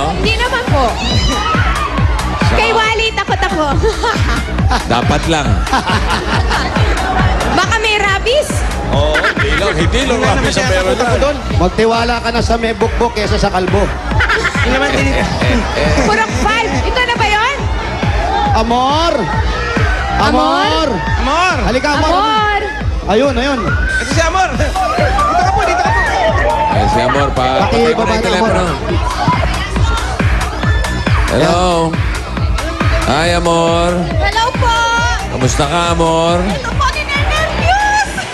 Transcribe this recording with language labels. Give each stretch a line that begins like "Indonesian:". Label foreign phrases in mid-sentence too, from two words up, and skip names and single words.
Filipino: Hindi naman po. Kay Wally, takot ako. Dapat lang. Baka may rabies. Oo, hindi lang rapi sa meron yan. Magtiwala ka na sa may bukbok kesa sa kalbo. Hindi naman Purok 5. Ito na ba yun? Amor! Amor? Amor. Halika, Amor! Amor. Ayun. Ito si Amor. Dito ka po. Ay, si Amor, patay mo na yung telepono. Hello? Hi, Amor. Hello po. Kamusta ka, Amor? Ito po, ninenervyos.